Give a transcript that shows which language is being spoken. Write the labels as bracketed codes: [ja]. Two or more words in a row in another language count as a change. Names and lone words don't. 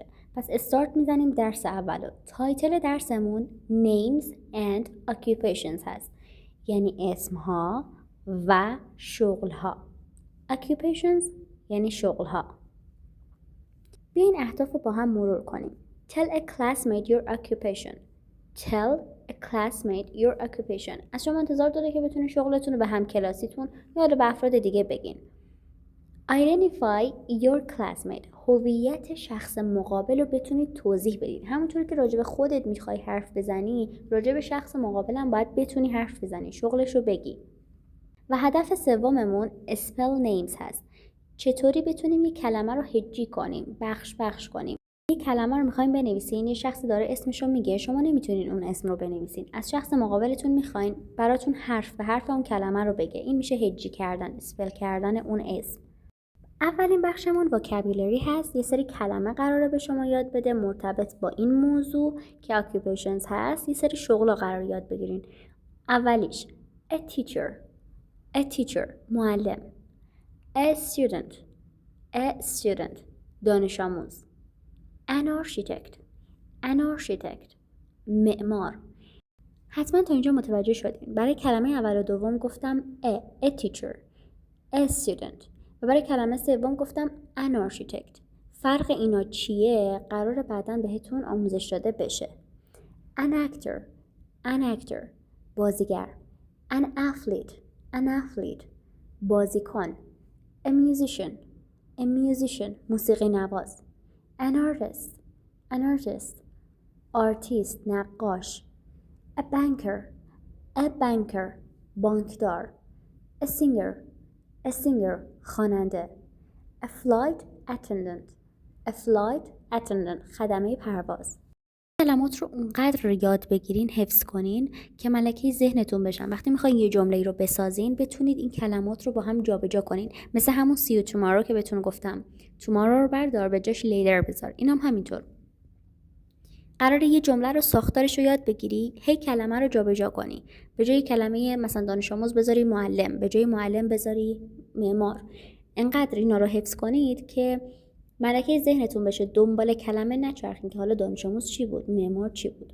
[fa] پس استارت میزنیم درس اولو. تایتل درسمون [en] names and occupations [fa] هست. یعنی اسمها و شغلها. occupations یعنی شغلها. بیاین اهداف رو با هم مرور کنیم. [en] tell a classmate your occupation. tell a classmate your occupation. [fa] از شما انتظار داره که بتونید شغلتون رو به هم کلاسیتون یا به افراد دیگه بگین. [en] identify your classmate. [fa] هویت شخص مقابل رو بتونید توضیح بدین. همونطور که راجع به خودت میخوای حرف بزنی، راجع به شخص مقابل هم باید بتونی حرف بزنی، شغلش رو بگی. و هدف سوممون [en] spell names [fa] هست. چطوری بتونیم یک کلمه رو هجی کنیم، بخش کنیم. یه کلمه رو میخواین بنویسین، یه شخصی داره اسمشو میگه، شما نمیتونین اون اسم رو بنویسین، از شخص مقابلتون میخواین براتون حرف به حرف اون کلمه رو بگه. این میشه هجی کردن، اسپل کردن اون اسم. اولین بخشمون vocabulary هست. یه سری کلمه قراره به شما یاد بده مرتبط با این موضوع که occupations هست. یه سری شغل قرار یاد بگیرین. اولیش [en] a teacher [fa] معلم. [en] a student [fa] دانش آموز. [en] an architect معمار. [fa] حتما تا اینجا متوجه شدین. برای کلمه اول و دوم گفتم [en] a teacher a student [fa] و برای کلمه سوم گفتم [en] an architect. [fa] فرق اینا چیه؟ قراره بعداً بهتون آموزش داده بشه. [en] an actor بازیگر. an athlete بازیکن. a musician [fa] موسیقی نواز. [en] an artist نقاش. a banker بانکدار. a singer خواننده. a flight attendant [fa] خدمه پرواز. کلمات رو اونقدر یاد بگیرین، حفظ کنین که ملکه ذهنتون بشن. وقتی میخواین یه جمله رو بسازین بتونید این کلمات رو با هم جابجا کنین. مثل همون [en] see you tomorrow [fa] که بهتون گفتم tomorrow رو بردار به جاش later بذار. اینم همینطور. قراره یه جمله رو ساختارش رو یاد بگیری، هی کلمه رو جابجا کنی. به جای کلمه مثلا دانش آموز بذاری معلم، به جای معلم بذاری معمار. انقدر اینا رو حفظ کنید که ملکه ذهنتون بشه، دنبال کلمه نچرخین که حالا دانش آموز چی بود، معمار چی بود.